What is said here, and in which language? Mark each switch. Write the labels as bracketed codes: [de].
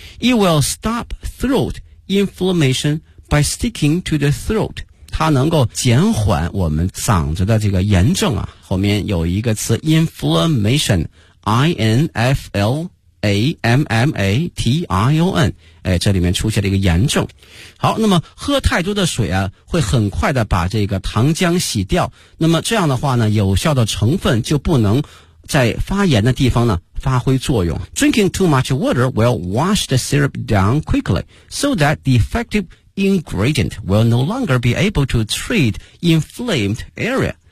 [en] It will stop throat inflammation by sticking to the throat. [zh] 它能够减缓我们嗓子的这个炎症啊。后面有一个词 inflammation,I-N-F-L-A-M-M-A-T-I-O-N, 哎，这里面出现了一个炎症。好，那么喝太多的水啊会很快的把这个糖浆洗掉。那么这样的话呢有效的成分就不能在发炎的地方呢发挥作用。 [en] Drinking too much water will wash the syrup down quickly, so that the effective ingredient will no longer be able to treat inflamed area.